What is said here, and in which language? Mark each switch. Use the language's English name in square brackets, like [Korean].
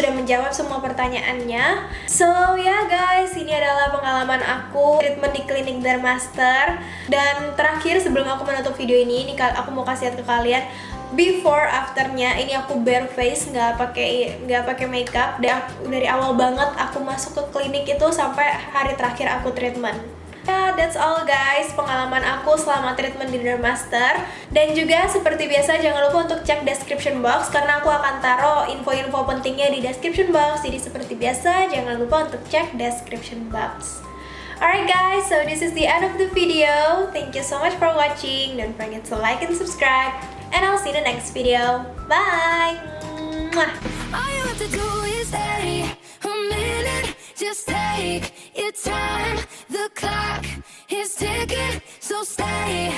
[Indonesian] Sudah menjawab semua pertanyaannya. So ya guys, ini adalah pengalaman aku treatment di klinik Dermaster. Dan terakhir sebelum aku menutup video ini aku mau kasih lihat ke kalian before afternya. Ini aku bare face, nggak pakai makeup. Dari awal banget aku masuk ke klinik itu sampai hari terakhir aku treatment. Ya, [English] that's all guys, [Indonesian] pengalaman aku selama treatment di Dermaster. Dan juga seperti biasa jangan lupa untuk cek description box, karena aku akan taruh info-info pentingnya di description box. Jadi seperti biasa jangan lupa untuk cek description box. [English] Alright guys, so this is the end of the video. Thank you so much for watching. Don't forget to like and subscribe. And I'll see you in the next video. Bye! Mwah. All you have to do is stay a minute. Just take your time. The clock is ticking, so stay.